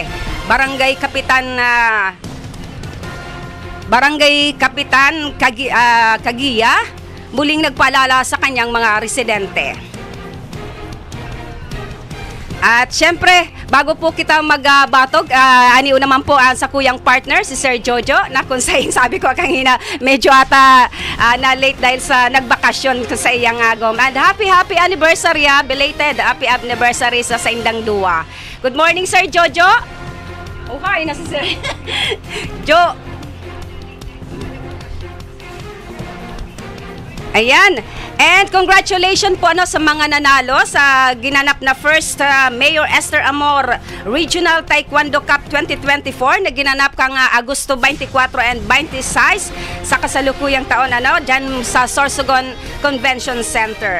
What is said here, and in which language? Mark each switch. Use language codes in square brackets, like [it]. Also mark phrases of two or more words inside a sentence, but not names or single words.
[tl] Barangay Kapitan Kagiya muling nagpaalala sa kanyang mga residente. [bik] At syempre, bago po kita magbatog, aniw naman po sa kuyang partner, si Sir Jojo, na kung sa'yo sabi ko kanina, medyo ata na late dahil sa nagbakasyon sa iyang agom. [en] And happy anniversary, belated happy anniversary [bik] sa indang duwa. [en] Good morning, [tl] Sir Jojo. Okay na si Sir Jo. Ayan. [en] And congratulations [tl] po sa mga nanalo sa ginanap na first Mayor Esther Amor Regional Taekwondo Cup 2024 na ginanap kang Agosto 24 and 26 sa kasalukuyang taon dyan sa Sorsogon Convention Center.